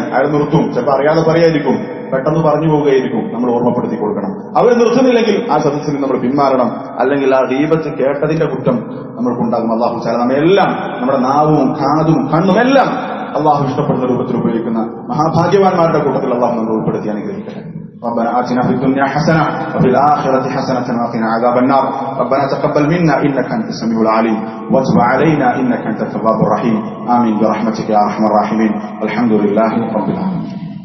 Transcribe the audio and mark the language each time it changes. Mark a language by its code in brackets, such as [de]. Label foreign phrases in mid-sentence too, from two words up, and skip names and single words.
[ml] അയാൾ നിർത്തും, ചിലപ്പോൾ അറിയാതെ പറയായിരിക്കും, പെട്ടെന്ന് പറഞ്ഞു പോവുകയായിരിക്കും. നമ്മൾ ഓർമ്മപ്പെടുത്തി കൊടുക്കണം. അവർ നിർത്തുന്നില്ലെങ്കിൽ ആ സദസ്സിൽ നമ്മൾ പിന്മാറണം. അല്ലെങ്കിൽ ആ ഗീബത്ത് കേട്ടതിന്റെ കുറ്റം നമ്മൾക്കുണ്ടാകും. [ar] الله تعالى [ml] നമ്മെല്ലാം നമ്മുടെ നാവും കാതും കണ്ണും എല്ലാം അല്ലാഹു ഇഷ്ടപ്പെടുന്ന രൂപത്തിൽ ഉപയോഗിക്കുന്ന മഹാഭാഗ്യവാന്മാരുടെ കൂട്ടത്തിൽ അല്ലാഹു നമ്മൾ ഉൾപ്പെടുത്തി അനുഗ്രഹിക്കട്ടെ. [ar] ربنا آتنا في الدنيا حسنة وفي الآخرة حسنة وقنا عذاب النار. ربنا تقبل منا إنك أنت السميع العليم وتب علينا إنك أنت التواب الرحيم. آمين برحمتك يا أرحم الراحمين. الحمد لله رب العالمين.